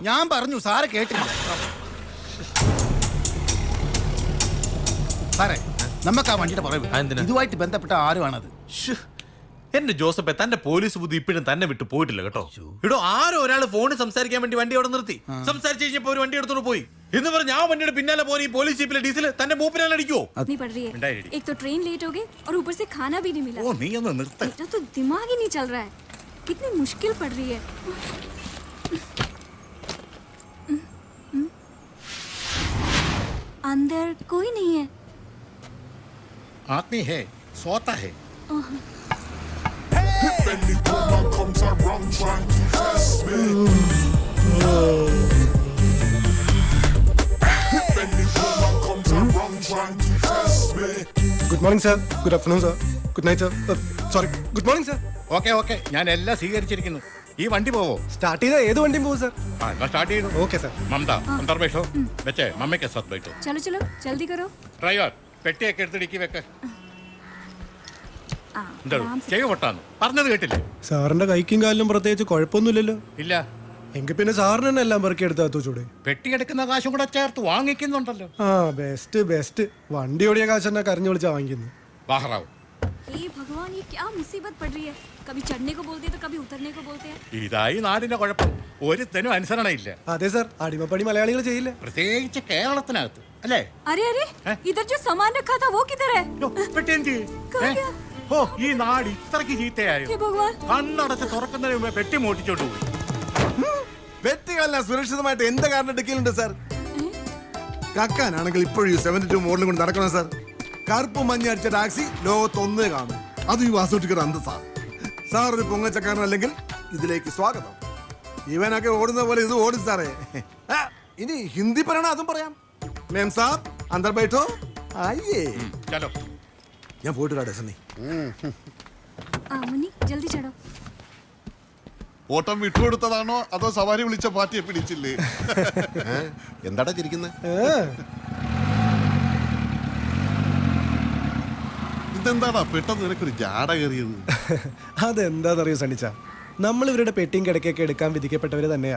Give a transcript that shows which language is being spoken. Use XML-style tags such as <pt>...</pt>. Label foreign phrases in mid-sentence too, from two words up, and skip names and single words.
<ml>ഞാൻ പറഞ്ഞു, സാറ് കേട്ടില്ല. സാറേ, നമുക്ക് ആ വണ്ടിയുടെ പുറകെ എന്തിനാ? ഇതുമായിട്ട് ബന്ധപ്പെട്ട ആരുമാണത്? ശ്ശ്. എന്റെ ജോസഫെ, തന്റെ പോലീസ് ബുദ്ധി ഇപ്പോഴും തന്നെ വിട്ടു പോയിട്ടില്ല കേട്ടോ. ഇടോ, ആരോ ഒരാൾ ഫോണിൽ സംസാരിക്കാൻ വേണ്ടി വണ്ടി അവിടെ നിർത്തി. സംസാരിച്ച് കഴിഞ്ഞപ്പോ ഒരു വണ്ടി എടുത്തോണ്ട് പോയി എന്ന് പറഞ്ഞ ആ വണ്ടിയുടെ പിന്നാലെ പോയി ഈ പോലീസ് ജീപ്പിലെ ഡീസൽ തന്റെ മൂപ്പിനാണ് അടിക്കുവോ?</ml> <hi>नहीं पड़ रही है। एक तो ट्रेन लेट हो गई और ऊपर से खाना भी नहीं मिला।</hi> <ml>ഓ, നീ ഒന്ന് നിർത്ത.</ml> <hi>बेटा तो दिमाग ही नहीं चल रहा है। कितनी मुश्किल पड़ रही है। अंदर कोई नहीं है। आदमी है, सोता है.</hi> <en>good morning sir. good afternoon sir. good night sir. sorry, good morning sir.</en> <ml>ഓക്കെ ഞാൻ എല്ലാം സ്വീകരിച്ചിരിക്കുന്നു. ഈ വണ്ടി പോവോ? സ്റ്റാർട്ട് ചെയ്താൽ ഏത് വണ്ടിയും പോകും സാർ. സ്റ്റാർട്ട് ചെയ്തു.</ml> <en>okay sir.</en> <hi>മമത अंदर बैठो. बच्चे मम्मी के साथ बैठो. चलो चलो जल्दी करो।</hi> <ml>ड्राइवर പെട്ടിയൊക്കെ എടുത്ത് ഡിക്കി വെക്ക്. आ, എന്താ</ml> <hi>आराम से।</hi> <ml>ചെവി പൊട്ടാന്ന് പറഞ്ഞത് കേട്ടില്ലേ? സാറിന്റെ കൈക്കും കാലിലും പ്രത്യേകിച്ച് കുഴപ്പമൊന്നുമില്ലല്ലോ. ഇല്ല, എങ്കിൽ പിന്നെ സാറിന് തന്നെ എല്ലാം പെറുക്കി എടുത്താ ചൂടെ. പെട്ടി എടുക്കുന്ന കാശും കൂടെ ചേർത്ത് വാങ്ങിക്കുന്നുണ്ടല്ലോ. ആ, ബെസ്റ്റ്. വണ്ടി ഓടിയ കാശ് തന്നെ കരഞ്ഞു വിളിച്ചാ വാങ്ങിക്കുന്നു. ബാഹറാവ്,</ml> <hi>हे भगवान, ये क्या मुसीबत पड़ रही है। कभी चढ़ने को बोलते हैं तो कभी उतरने को बोलते हैं।</hi> <ml>ഇതായി നാടിന്റെ കുഴപ്പം. ഒരുത്തനും അനുസരണയില്ല, അതെ സാർ, അടിമപ്പണി മലയാളികൾ ചെയ്യില്ല. പ്രത്യേകിച്ച് കേരളത്തിനകത്ത് അല്ലേ?</ml> <hi>अरे अरे, इधर जो सामान रखा था वो किधर है?</hi> <ml>യ്യോ, പെട്ടി എന്ത് ചെയ്യും?</ml> <hi>कहाँ गया?</hi> <ml>ഓ, ഈ നാട് ഇത്രക്ക് ചീത്തയായോ?</ml> <hi>हे भगवान।</hi> <ml>കണ്ണടച്ച് തുറക്കുന്നതിന് മുമ്പേ പെട്ടി മോട്ടിച്ചോണ്ട് പോയി. വ്യക്തികളെല്ലാം സുരക്ഷിതമായിട്ട് എന്ത് കാരണം എടുക്കലുണ്ട് സാർ? കക്കാനാണെങ്കിൽ ഇപ്പോഴും 72 മോഡലും കൊണ്ട് നടക്കണം സാർ. കറുപ്പ് മഞ്ഞ അടിച്ച ടാക്സി ലോകത്തൊന്നേ കാണും. അത് ഈ വാസുട്ടിക്കർ അന്തസാ. സാർ ഒരു പൊങ്ങച്ചക്കാരനല്ലെങ്കിൽ ഇതിലേക്ക് സ്വാഗതം. ഇവനൊക്കെ ഓടുന്ന പോലെ ഇത് ഓടും സാറേ. ഇനി ഹിന്ദി പറയണ അതും പറയാം.</ml> <hi>मेमसाब अंदर बैठो. आइए, ചലോ.</hi> <ml>ഞാൻ പോയിട്ട് വരാം സണ്ണി.</ml> <hi>मुन्नी जल्दी चढ़ो।</hi> <ml>ഓട്ടം വിട്ടുകൊടുത്തതാണോ അതോ സവാരി വിളിച്ച പാർട്ടിയെ പിടിച്ചില്ലേ? എന്താടാ ചിരിക്കുന്നത്? ഇതെന്താടാ പെട്ടെന്ന് നിനക്കൊരു ജാട കയറിയത്? അതെന്താന്നറിയോ സണ്ണിച്ച, നമ്മൾ ഇവരുടെ പെട്ടിയും കിടക്കൊക്കെ എടുക്കാൻ വിധിക്കപ്പെട്ടവര് തന്നെയാ.</ml>